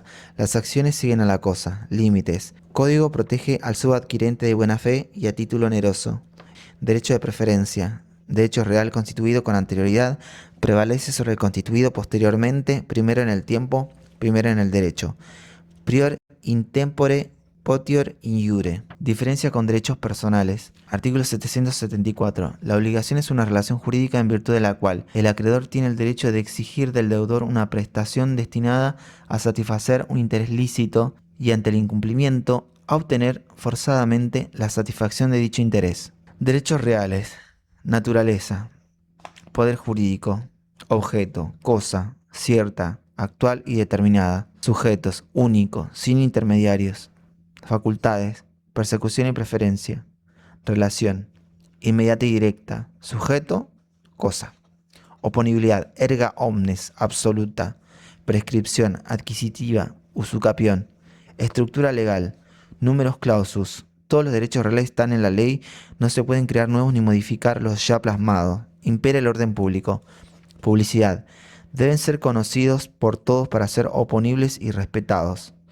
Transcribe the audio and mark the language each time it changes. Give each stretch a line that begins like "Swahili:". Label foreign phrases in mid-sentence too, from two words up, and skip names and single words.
Spanish: Las acciones siguen a la cosa. Límites. Código protege al subadquirente de buena fe y a título oneroso. Derecho de preferencia. Derecho real constituido con anterioridad prevalece sobre el constituido posteriormente, primero en el tiempo, primero en el derecho.
Latin: Prior in tempore potior in iure.
Spanish: Diferencia con derechos personales. Artículo 774. La obligación es una relación jurídica en virtud de la cual el acreedor tiene el derecho de exigir del deudor una prestación destinada a satisfacer un interés lícito y ante el incumplimiento a obtener forzadamente la satisfacción de dicho interés. Derechos reales. Naturaleza. Poder jurídico. Objeto. Cosa. Cierta. Actual y determinada. Sujetos. Único. Sin intermediarios. Facultades. Persecución y preferencia. Relación. Inmediata y directa. Sujeto. Cosa. Oponibilidad.
Latin: Erga omnes.
Spanish: Absoluta. Prescripción. Adquisitiva. Usucapión. Estructura legal.
Latin: Números clausus.
Spanish: Todos los derechos reales están en la ley, no se pueden crear nuevos ni modificar los ya plasmados. Impera el orden público. Publicidad. Deben ser conocidos por todos para ser oponibles y respetados.